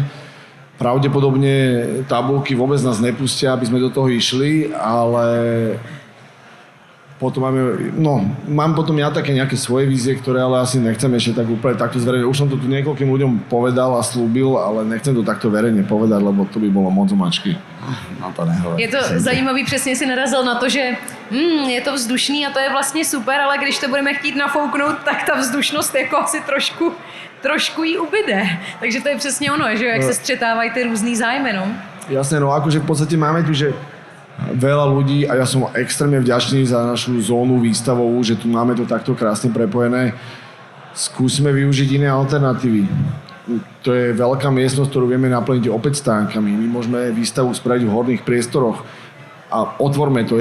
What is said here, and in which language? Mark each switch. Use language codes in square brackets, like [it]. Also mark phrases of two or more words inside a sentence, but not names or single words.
[sk] Pravdepodobne tabulky vôbec nás nepustia, aby sme do toho išli, ale potom mám potom ja také nejaké svoje vízie, ktoré ale asi nechcem ešte tak úplne takto zverejne. Už som to tu niekoľkým ľuďom povedal a slúbil, ale nechcem to takto verejne povedať, lebo to by bolo moc mačky. No to nehovor. Je [cs] to zajímavý, přesně si narazil na to, že je to vzdušný a to je vlastně super, ale když to budeme chtít nafouknout, tak ta vzdušnost jako asi trošku jí ubyde. Takže to je přesně ono, že jak se střetávají ty různý zájmy, no. [sk] Jasné, no akože v podstate máme tu, že veľa ľudí a ja som extrémne vďačný za našu zónu výstavovú, že tu máme to takto krásne prepojené. Skúsime využiť iné alternatívy. To je veľká miestnosť, ktorú vieme naplniť opäť stánkami. My môžeme výstavu spraviť v horných priestoroch a otvorme to.